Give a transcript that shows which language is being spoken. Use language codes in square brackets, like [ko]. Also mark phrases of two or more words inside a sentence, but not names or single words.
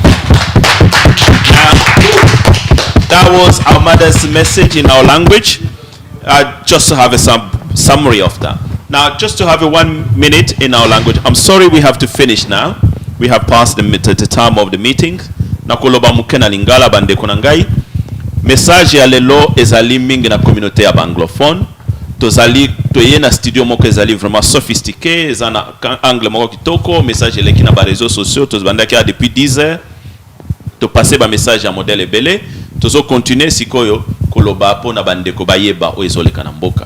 [en] That was our mother's message in our language. Just to have a summary of that. Now, just to have a 1 minute in our language. I'm sorry we have to finish now. We have passed the time of the meeting. [ln] Nakoloba mukena lingala bande konangai. Message ya lelo ezali mingi na communauté ya anglophone. Tozali toye na studio moko ezali [fr] vraiment sophistiqué, [ln] ezana angle moko kitoko, message eleki na ba [fr] réseaux sociaux, [ln] tozbandaki ya [fr] depuis 10 heures. [ln] To passer ba message ya modèle ebele. Tozo continuer sikoyo koloba po na bandeko bayeba o ezoleka na mboka.